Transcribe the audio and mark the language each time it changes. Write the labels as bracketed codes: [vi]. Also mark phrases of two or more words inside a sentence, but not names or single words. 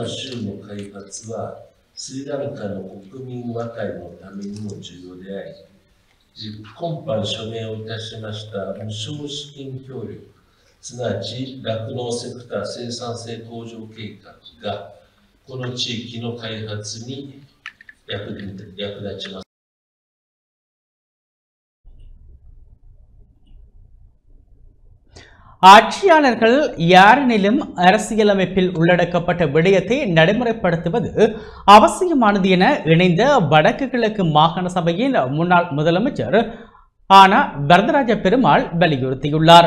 [ja] 州の開発はスリランカの国民和解のためにも重要であり、今般署名をいたしました無償資金協力、すなわち酪農セクター生産性向上計画がこの地域の開発に役立ちます。 [ta] ஆட்சியாளர்கள் யாரெனிலும் அரசியலமைப்பில் உள்ளடக்கப்பட்ட விடயத்தை நடைமுறைப்படுத்துவது அவசியமானது என இணைந்த வடக்கு கிழக்கு மாகாண சபையின் முன்னாள் முதலமைச்சர் ஆனா வரதராஜ பெருமாள் வலியுறுத்தியுள்ளார்.